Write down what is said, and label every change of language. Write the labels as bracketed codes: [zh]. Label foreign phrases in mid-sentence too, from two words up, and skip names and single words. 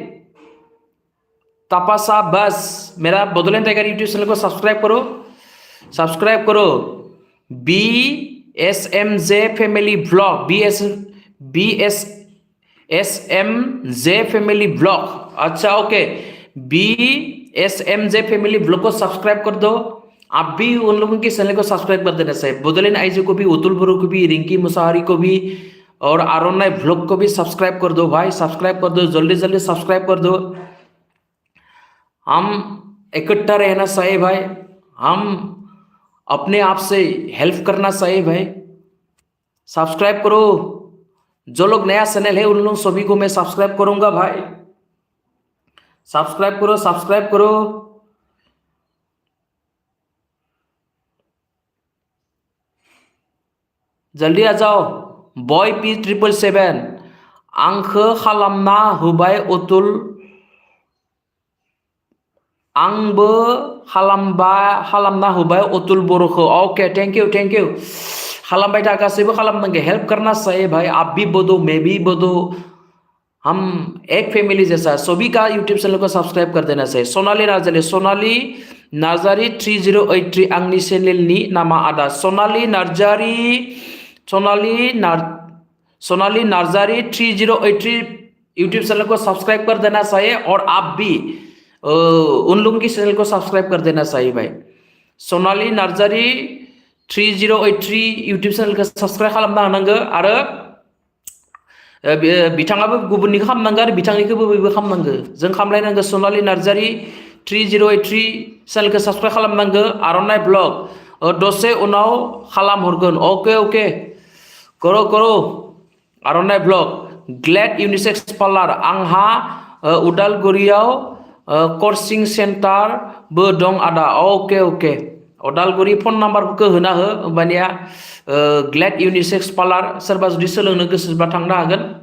[hi] तपासा बस मेरा बडोलेण्ड टाइगर यूट्यूब चैनल को सब्सक्राइब करो BSMJ [en] family blog [hi] BSMJ [en] family blog [hi] अच्छा ओके BSMJ [en] family blog [hi] को सब्सक्राइब कर दो आप भी उन लोगों के चैनल को सब्सक्राइब कर देना चाहिए बडोलेण्ड आइजो को भी अतुल बरो को भी रिंकी मुसाहारि को भी और आर'नाइ ब्लॉग को भी सब्सक्राइब कर दो भाई सब्सक्राइब कर दो जल्दी सब्सक्राइब कर दो हम इकट्ठा रहना चाहिए भाई हम अपने आप से हेल्प करना चाहिए भाई सब्सक्राइब करो जो लोग नया चैनल है उन लोग सभी को मैं सब्सक्राइब करूंगा भाई सब्सक्राइब करो जल्दी आ जाओ बॉय P777 [brx] आंखौ खालामना होबाय अतुल आंबो खालामना होबाय अतुल बर'खौ [en] okay thank you [brx] खालामबाय था गासैबो खालामनांगौ [hi] हेल्प करना चाहिए भाई आप भी बदो मैं भी बदो हम एक फैमिली जैसा सभी का [en] YouTube channel [hi] को सब्सक्राइब कर देना चाहिए सोनाली नार्जारी 3083 [brx] आंनि चैनलनि नामा आदा [hi] सोनाली नार्जारी 3083 [en] YouTube channel [hi] को सब्सक्राइब कर देना चाहिए और आप भी उन लोगों की चैनल को सब्सक्राइब कर देना चाहिए भाई सोनाली नार्जारी 3083 [en] YouTube channel [hi] को सब्सक्राइब [brx] खालामना होनांगौ आरो बिथाङाबो गुबुननिखौ खालामनांगौ आरो बिथांनिखौबो बयबो खालामनांगौ जों खालामलायनांगौ सोनाली नार्जारी 3083 चैनलखौ सब्सक्राइब खालामनांगौ आर'नाइ ब्लग दसे उनाव खालामहरगोन ओके करो आर'नाइ ब्लग ग्लेड यूनिसेक्स पार्लार आंहा उदालगुरियाव कोचिं सेन्टारबो दं आदा ओके उदालगुरि फन नाम्बारफोरखौ होना हो होमबानिया ग्लेड यूनिसेक्स पार्लार सोरबा जुदि सोलोंनो गोसोबा थांनो हागोन